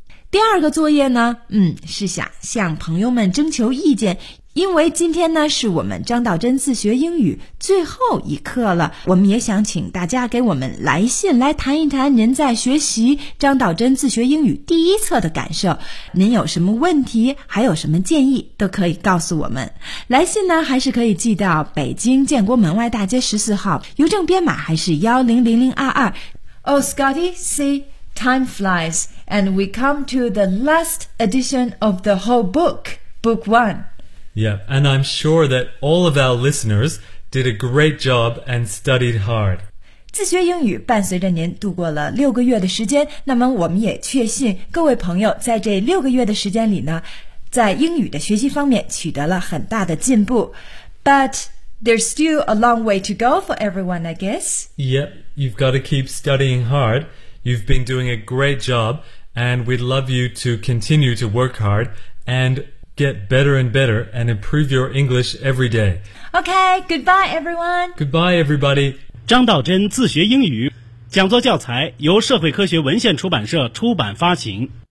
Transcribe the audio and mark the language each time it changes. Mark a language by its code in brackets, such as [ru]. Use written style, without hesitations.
[zh] 第二个作业呢，是想向朋友们征求意见，因为今天呢是我们张道真自学英语最后一课了，我们也想请大家给我们来信，来谈一谈您在学习张道真自学英语第一册的感受。您有什么问题，还有什么建议，都可以告诉我们。来信呢，还是可以寄到北京建国门外大街14号，邮政编码还是100022。 [en] Oh, Scotty, see, time flies. And we come to the last edition of the whole book, book one. Yeah, and I'm sure that all of our listeners did a great job and studied hard. [zh] 自学英语伴随着您度过了六个月的时间，那么我们也确信各位朋友在这六个月的时间里呢，在英语的学习方面取得了很大的进步。 [en] But there's still a long way to go for everyone, I guess. Yep, you've got to keep studying hard. You've been doing a great job, and we'd love you to continue to work hard and get better and better and improve your English every day. Okay, goodbye everyone. Goodbye everybody. [zh] 张道真自学英语讲座教材由社会科学文献出版社出版发行。